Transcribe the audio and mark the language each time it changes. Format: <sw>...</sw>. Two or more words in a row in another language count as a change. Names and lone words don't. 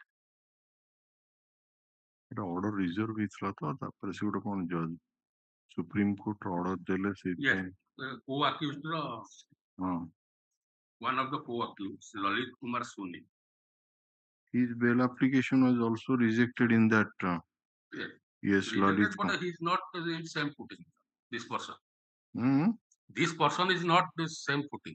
<or>ଏଟା</or> <en>order reserve</en> <or>ହେଇଥିଲା ତ ତାପରେ ସେ ଗୋଟେ କଣ</or> <en>judge Supreme Court order</en> <or>ଦେଲେ ସେଇଥିପାଇଁ</or> <en>Co-accused</en> <or>ହଁ</or> <en>one of the co-accused, Lalit Kumar Soni. his bail application was also rejected in that yes Lalit But he is not in same footing. This person. Hmm? This person is not the same footing.</en>